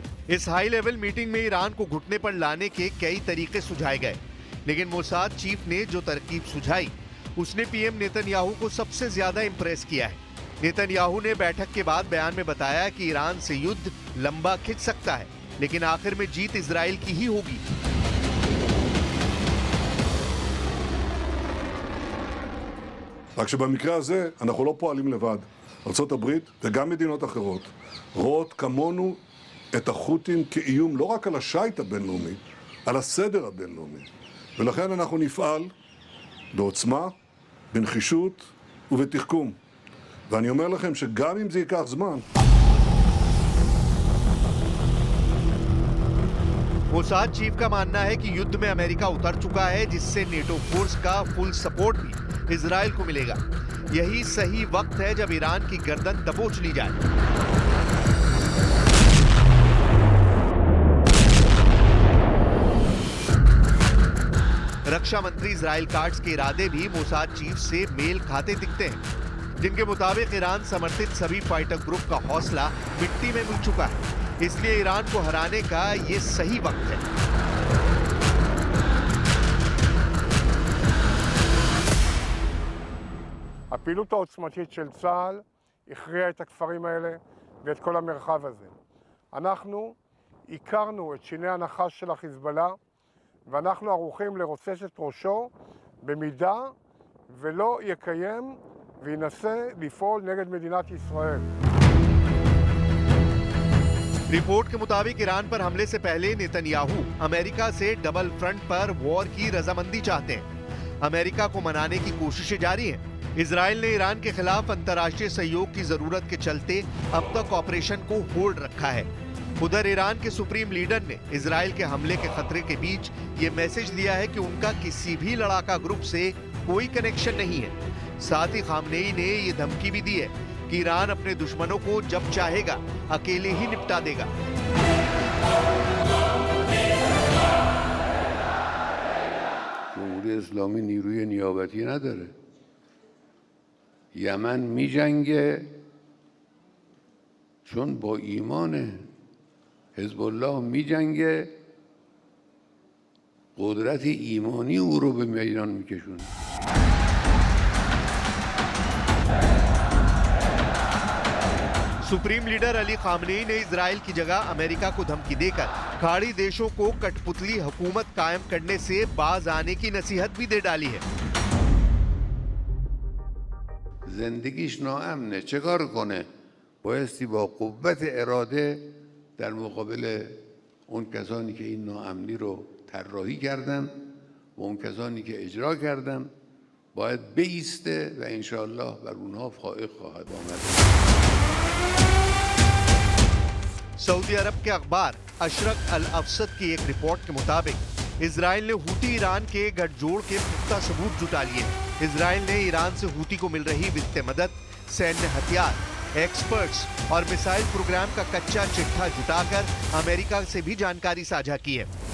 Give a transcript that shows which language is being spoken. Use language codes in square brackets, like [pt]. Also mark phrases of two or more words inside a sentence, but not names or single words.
[hi] इस [en] high level meeting [hi] में ईरान को घुटने पर लाने के कई तरीके सुझाए गए, लेकिन मोसाद चीफ ने जो तरकीब सुझाई उसने पीएम नेतन्याहू को सबसे ज्यादा इंप्रेस किया है। नेतन्याहू ने बैठक के बाद बयान में बताया कि ईरान से युद्ध लंबा खिंच सकता है, लेकिन आखिर में जीत इजराइल की ही होगी। [he] רק שבמקרה הזה אנחנו לא פועלים לבד. ארצות הברית וגם מדינות אחרות רואות כמונו את החות'ים כאיום לא רק על השייט הבינלאומי, על הסדר הבינלאומי. ולכן אנחנו נפעל בעוצמה, בנחישות ובתחכום. ואני אומר לכם שגם אם זה ייקח זמן, [hi] मोसाद चीफ का मानना है कि युद्ध में अमेरिका उतर चुका है, जिससे नेटो फोर्स का [en] full support [hi] भी इजराइल को मिलेगा। यही सही वक्त है जब ईरान की गर्दन दबोच ली जाए। रक्षा मंत्री इजराइल काट्स के इरादे भी मोसाद चीफ से मेल खाते दिखते हैं, जिनके मुताबिक ईरान समर्थित सभी [en] fighter group [hi] का हौसला मिट्टी में मिल चुका है। इसलिए ईरान को हराने का ये सही वक्त है। [he] הפעילות העוצמתית של צה"ל הכריעה את הכפרים האלה ואת כל המרחב הזה. אנחנו הכרנו את שיני הנחש של החיזבאללה, ואנחנו ערוכים לרוצץ את ראשו במידה ולא יקיים וינסה לפעול נגד מדינת ישראל. [hi] रिपोर्ट के मुताबिक ईरान पर हमले से पहले नेतन्याहू अमेरिका से [en] double front [hi] पर वॉर की रजामंदी चाहते हैं। अमेरिका को मनाने की कोशिशें जारी हैं। इजराइल ने ईरान के खिलाफ अंतर्राष्ट्रीय सहयोग की जरूरत के चलते अब तक ऑपरेशन को होल्ड रखा है। उधर ईरान के सुप्रीम लीडर ने इजराइल के हमले के खतरे के बीच ये मैसेज दिया है कि उनका किसी भी लड़ाका ग्रुप से कोई कनेक्शन नहीं है। साथ ही खामनेई ने ये धमकी भी दी है कि ईरान अपने दुश्मनों को जब चाहेगा अकेले ही निपटा देगा। [fa] جمهوری اسلامی نیروی نیابتی نداره. یمن میجنگه چون با ایمانه. حزب الله میجنگه قدرت ایمانی او رو به میدان میکشونه. [hi] सुप्रीम लीडर अली खामनेई ने इजराइल की जगह अमेरिका को धमकी देकर खाड़ी देशों को कठपुतली हुकूमत कायम करने से बाज आने की नसीहत भी दे डाली है। [fa] زندگیش ناامنه چه کار کنه؟ بایستی با قوت اراده در مقابل اون کسانی که این ناامنی رو طراحی کردن و اون کسانی که اجرا کردن باید بایسته و انشاءالله بر اونها فائق خواهد آمد. [hi] सऊदी अरब के अखबार अशरक अल अफसद की एक रिपोर्ट के मुताबिक इजराइल ने हूती ईरान के गठजोड़ के पुख्ता सबूत जुटा लिए हैं। इजराइल ने ईरान से हूती को मिल रही वित्तीय मदद, सैन्य हथियार, एक्सपर्ट्स और [en] missile program [hi] का कच्चा चिट्ठा जुटाकर अमेरिका से भी जानकारी साझा की है।